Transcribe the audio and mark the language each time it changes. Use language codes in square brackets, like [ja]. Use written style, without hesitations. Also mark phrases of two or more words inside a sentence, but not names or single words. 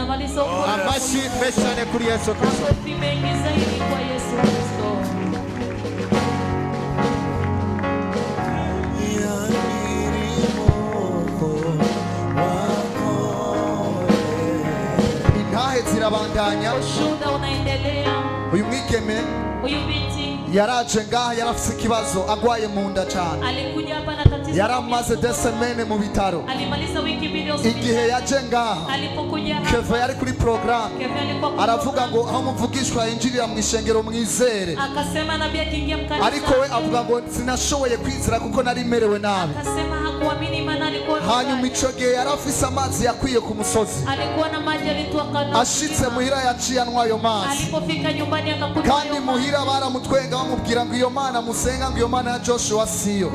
[rn] Amashi menshi cyane kuri Yesu Kristo. [sw] Kwa Yesu Kristo. [rn] Intahe zirabandanya. [sw] Ushuhuda unaendelea. [rn] Uyu mwigeme [sw] uyu binti [rn] yaraje ngaha yarafise ikibazo agwaye mu nda cyane. [sw] Alikuja hapa na tatizo. [rn] Yaramaze desemene mu bitaro. [sw] Alimaliza wiki mbili hospitali. [rn] Igihe yaje ngaha [sw] alipokuja hapa [rn] Keve yari kuri program. Aravuga ngo aho muvugishwa yinjirira mu ishengero mwizere. [sw] Akasema nabii akiingia mkanisa. [rn] Ariko we avuga ngo sinashoboye kwizera kuko nari merewe nabi. [sw] Akasema [rn] hanyuma ico gihe yari afise amazi yakwiye ku musozi. Ashitse muhira yaciye anywa ayo mazi, kandi muhira baramutwenga bamubwira ngo iyo mana musenga ngo iyo mana ya Joshua siyo.